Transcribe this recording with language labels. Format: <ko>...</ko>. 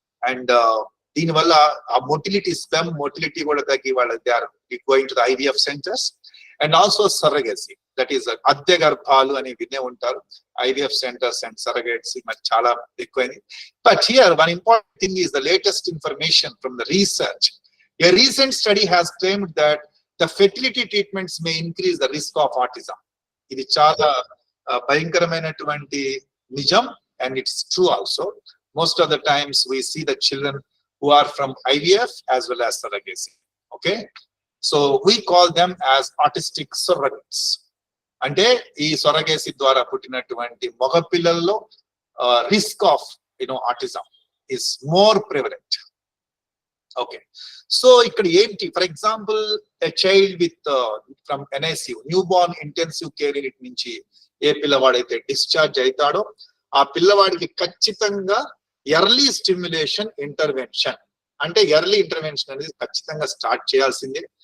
<te>And దీనివల్ల ఆ motility, sperm motility కూడా తగ్గి వాళ్ళ</te> <en>They are going to the IVF centres. And also surrogacy, that is</en> <te>అద్దె గర్భాలు అని వినే ఉంటారు.</te> <en>IVF centres and surrogates</en> <te>మరి చాలా ఎక్కువైంది.</te> <en>But here one important thing is the latest information from the research. A recent study has claimed that the fertility treatments may increase the risk of autism.</en> <te>ఇది చాలా భయంకరమైనటువంటి నిజం,</te> <en>and it's true also. Most of the times we see the children who are from IVF as well as surrogacy. Okay, so we call them as autistic surrogates.</en> <te>అంటే ఈ సొరగేసి ద్వారా పుట్టినటువంటి మగ పిల్లల్లో</te> <en>Risk of autism is more prevalent.</en> <te>Okay, so ikkada enti,</te> <en>for example, a child with from NICU, newborn intensive care unit</en> <te>nunchi ఏ పిల్లవాడైతే discharge అవుతాడో ఆ పిల్లవాడికి ఖచ్చితంగా ఎర్లీ స్టిమ్యులేషన్ ఇంటర్వెన్షన్, అంటే ఎర్లీ ఇంటర్వెన్షన్ అనేది ఖచ్చితంగా స్టార్ట్ చేయాల్సిందే.</te>